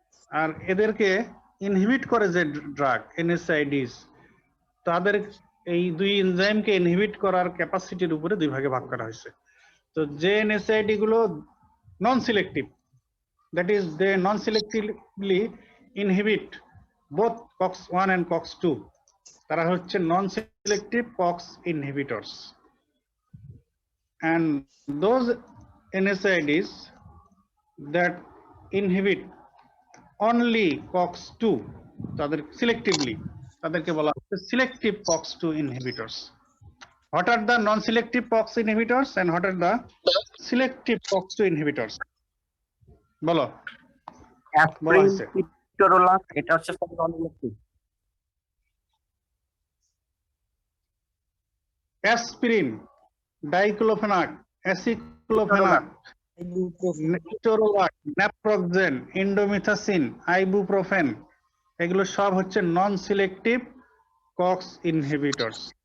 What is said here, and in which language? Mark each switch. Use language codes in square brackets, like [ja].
[bn] আর এদেরকে ইনহিবিট করে যে ড্রাগ এনএসআইডিস, তাদের এই দুই এনজাইমকে ইনহিবিট করার ক্যাপাসিটির উপরে দুই ভাগে ভাগ করা হয়েছে। তো যে এনএসআইডি গুলো নন selective, [en] that is they non selectively inhibit both COX-1 and COX-2, [bn] তারা হচ্ছে নন selective Cox inhibitors. [en] and those NSAIDs that inhibit only COX-2 তাদের selectively [bn] তাদেরকে বলা হচ্ছে [en] selective COX-2 inhibitors. What are the non-selective COX inhibitors and what are the selective COX-2 inhibitors? [bn] বলো। Aspirin, ইটোরোলাক, এটা হচ্ছে সব নন-সিলেক্টিভ। Aspirin, diclofenac, aceclofenac, ইটোরোলাক, naproxen, ইন্ডোমিথাসিন, ibuprofen, এগুলো সব হচ্ছে নন সিলেক্টিভ কক্স ইনহিবিটরস।